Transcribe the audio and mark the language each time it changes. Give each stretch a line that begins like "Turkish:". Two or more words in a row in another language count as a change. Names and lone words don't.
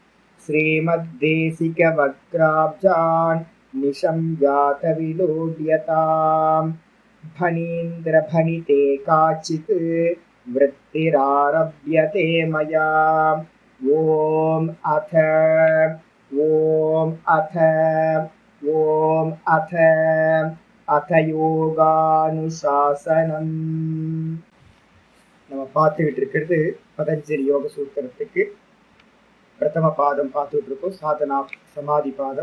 Sanskrit: श्रीमद्देशिकवक्त्राब्जान् निशं जातविलोड्यताम् फणीन्द्रफणिते काचित् वृत्तिरारभ्यते मया। ॐ अथ யோகானுசாசனம்.
Tamil: நம்ம பார்த்துக்கிட்டு இருக்கிறது பதஞ்சலி யோக சூத்திரத்துக்கு பிரதம பாதம் பார்த்துட்டு இருக்கோம், சாதனா சமாதி பாதம்.